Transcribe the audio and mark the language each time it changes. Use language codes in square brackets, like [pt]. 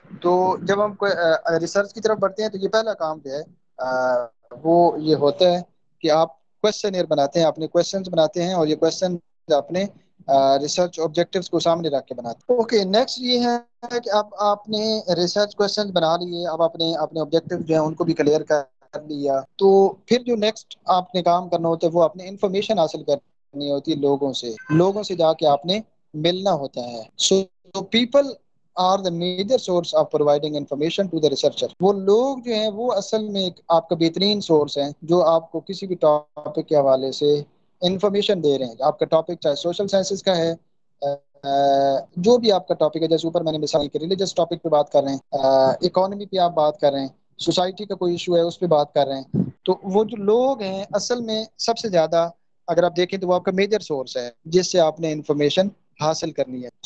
[ur] تو جب ہم ریسرچ کی طرف بڑھتے ہیں تو یہ پہلا کام جو ہے وہ یہ ہوتا ہے کہ آپ کوشچنئر بناتے ہیں، اپنے کوشچنز بناتے ہیں، اور یہ کوشچن اپنے ریسرچ آبجیکٹیوز کو سامنے رکھ کے بناتے ہیں. اوکے، نیکسٹ یہ ہے کہ اب آپ نے ریسرچ کوشچنز بنا لیے، اب اپنے آبجیکٹیو جو ہیں ان کو بھی کلیئر کر لیا. تو پھر جو نیکسٹ آپ نے کام کرنا ہوتا ہے وہ اپنے انفارمیشن حاصل کرنی ہوتی ہے لوگوں سے جا کے آپ نے ملنا ہوتا ہے. [en] So people are the major source of providing information to the researcher. [ur] وہ لوگ جو ہیں وہ اصل میں آپ کا بہترین سورس ہیں جو آپ کو کسی بھی ٹاپک کے حوالے سے انفارمیشن دے رہے ہیں. آپ کا ٹاپک چاہے سوشل سائنسز کا ہے، جو بھی آپ کا ٹاپک ہے، جیسے اوپر میں نے مثال کی ریلیجس ٹاپک پہ بات کر رہے ہیں، اکانومی پہ آپ بات کر رہے ہیں، سوسائٹی کا کوئی ایشو ہے اس پہ بات کر رہے ہیں، تو وہ جو لوگ ہیں اصل میں سب سے زیادہ اگر آپ دیکھیں تو وہ آپ کا میجر سورس ہے جس سے آپ نے انفارمیشن حاصل کرنی ہے.